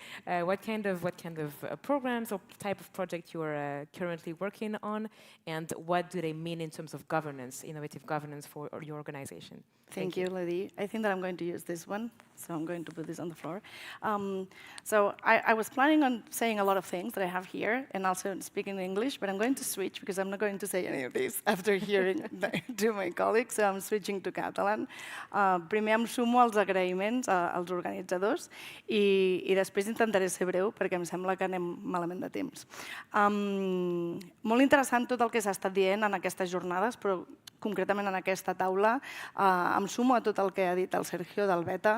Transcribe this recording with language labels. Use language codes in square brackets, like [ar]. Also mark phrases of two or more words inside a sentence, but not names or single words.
[en] What kind of programs or type of project you are currently working on, and what do they mean in terms of governance, innovative governance for your organization? Thank you, Elodie. I think that I'm going to use this one, so I'm going to put this on the floor. So I was planning on saying a lot of things that I have here, and also speaking English, but I'm going to switch because I'm not going to say any of this after hearing to my colleagues, so I'm switching to Catalan. [ca] Primer em sumo als agraïments als organitzadors i després intentaré ser breu perquè em sembla que anem malament de temps. Molt interessant tot el que s'ha estat dient en aquestes jornades, però concretament en aquesta taula, em sumo a tot el que ha dit el Sergio del Beta.